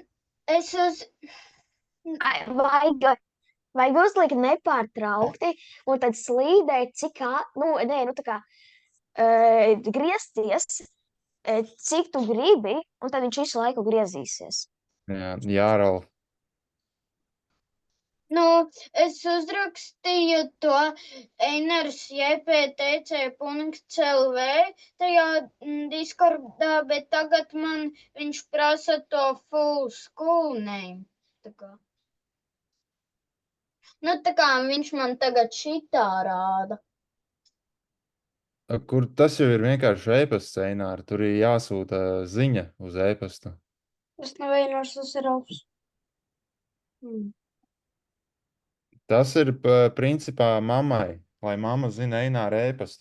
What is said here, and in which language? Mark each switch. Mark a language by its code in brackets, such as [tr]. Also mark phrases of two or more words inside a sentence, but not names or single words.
[lv] Vajag uzlikt nepārtraukti, un tad slīdēt, griezties, cik tu gribi, un tad viņš visu laiku griezīsies. Jā, Ralf. Nu, es uzrakstīju to Einars jpt.tc.lv tajā Discordā, bet tagad man viņš prasa to [en] full school name. [lv] Tā kā. Nu, tā kā viņš man tagad šitā rāda. Kur tas jau ir vienkārši e-pasts, Eināri. Tur ir jāsūta ziņa uz e-pastu. Tas nav Einars, tas ir Alfs. Tas ir principā mammai, lai mamma zina Eināra e-pastu.